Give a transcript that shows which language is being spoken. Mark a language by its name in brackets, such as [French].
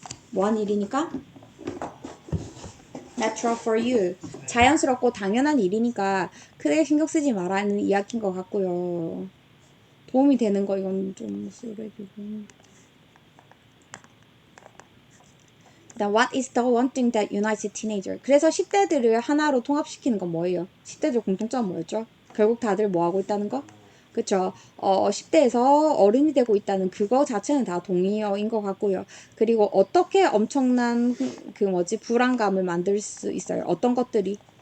[Korean] 뭐 한 일이니까? [English] natural for you. [Korean] 자연스럽고 당연한 일이니까 크게 신경 쓰지 말라는 이야기인 것 같고요. 도움이 되는 거 이건 좀 쓰레기고. [English] What is the one thing that unites teenager? [Korean] 그래서 10대들을 하나로 통합시키는 건 뭐예요? 10대들 공통점은 뭐였죠? 결국 다들 뭐 하고 있다는 거? 그쵸? 10대에서 어른이 되고 있다는 그거 자체는 다 동의어인 것 같고요. 그리고 어떻게 엄청난 불안감을 만들 수 있어요? 어떤 것들이?